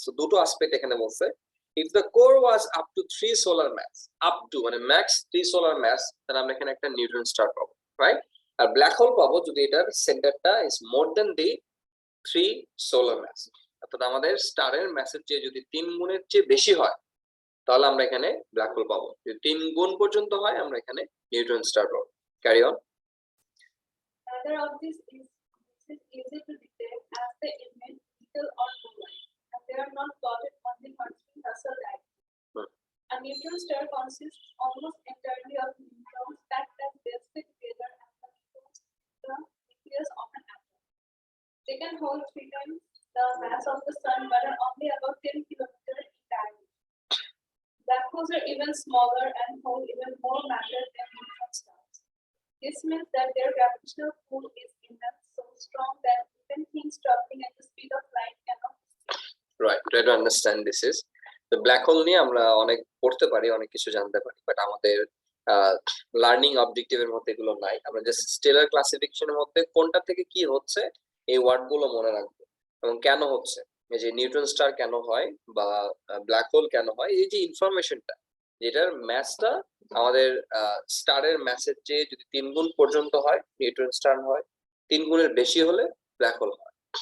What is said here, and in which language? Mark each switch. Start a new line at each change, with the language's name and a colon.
Bangla: So দুটো aspect এখানে বলছে,
English: if the core was up to 3 solar mass,
Bangla: up to মানে ম্যাক্স 3 সোলার ম্যাস, তাহলে আমরা এখানে একটা নিউট্রন স্টার পাবো, রাইট। আর ব্ল্যাক হোল পাবো যদি এটার সেন্টারটা is more then the 3 solar mass, অর্থাৎ আমাদের স্টারের ম্যাসের চেয়ে যদি 3 গুণের চেয়ে বেশি হয় তাহলে আমরা এখানে ব্ল্যাক হোল পাবো, যদি 3 গুণ পর্যন্ত হয় আমরা এখানে নিউট্রন স্টার পাবো। Carry on.
English: Neither of these is easy to detect as they emit little or no light, and they are not plotted on the constant Russell diagram. A neutron star consists almost entirely of neutrons packed as densely together as the neutrons in the nucleus of an atom. They can hold 3 times the mass of the sun but are only about 10 kilometers in diameter. Black holes are even smaller and hold even more matter than neutron stars. This means that their gravitational pull is immense, so strong that even things traveling at the speed of light cannot escape.
Bangla: Right,
English: try to understand
Bangla: this is the black hole নিয়ে আমরা অনেক পড়তে পারি, অনেক কিছু জানতে পারি, but আমাদের লার্নিং অবজেক্টিভের মধ্যে এগুলো নাই। আমরা জাস্ট স্টেলার ক্লাসিফিকেশনের মধ্যে কোনটা থেকে কি হচ্ছে এই ওয়ার্ড গুলো মনে রাখবো, এবং কেন হচ্ছে, এই যে নিউট্রন স্টার কেন হয় বা ব্ল্যাক হোল কেন হয়, এই যে ইনফরমেশনটা, যেটার ম্যাসটা আমাদের স্টারের ম্যাসের চেয়ে যদি 3 গুণ পর্যন্ত হয় নিউট্রন স্টার হয়, 3 গুণের বেশি হলে ব্ল্যাক হোল হয়।